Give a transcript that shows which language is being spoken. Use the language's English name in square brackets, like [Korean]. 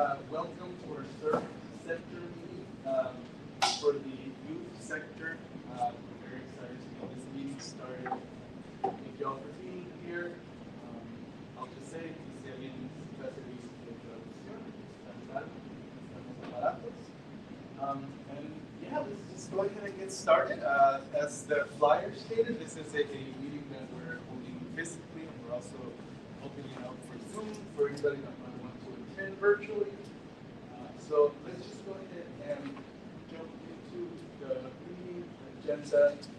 [English] Welcome to our CERF sector meeting for the youth sector. We're very excited to get this meeting started. Thank you all for being here. [Spanish] I'll just say, si alguien necesita servicios de traducción, estamos baratos. [English] And yeah, let's just go ahead and get started. As the flyer stated, this is a meeting that we're holding physically, and we're also opening it up for Zoom for anybody that might want to attend virtually. So let's just go ahead and jump into the meeting agenda.